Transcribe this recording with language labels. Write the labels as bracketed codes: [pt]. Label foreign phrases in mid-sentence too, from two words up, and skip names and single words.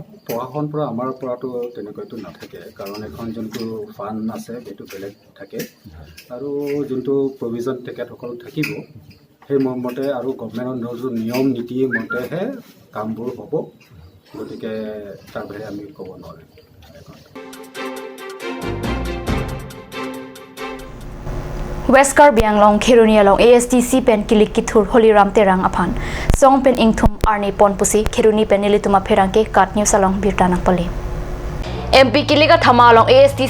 [as] প্ৰশাসনৰ পৰা আমাৰ পৰাটো তেনেকৈতো নাথাকে কাৰণ এখন যোনটো ফাণ্ড আছে সেইটো বেলেগ থাকে আৰু যোনটো প্ৰভিজন তেখেতসকল থাকিব সেই মতে আৰু গভৰ্ণমেণ্টৰ যোনটো নিয়ম নীতি মতেহে কামবোৰ হ'ব গতিকে তাৰ বাহিৰে আমি ক'ব নোৱাৰিম [mjw] West Karbi Anglong Khiruni along ASTC pen kilik kithur Holiram terang aphan song pen ingthum arni pon pusi Khiruni pen nilituma pherangke kat news along birtanak pali MP Kiliga Thama along ASTC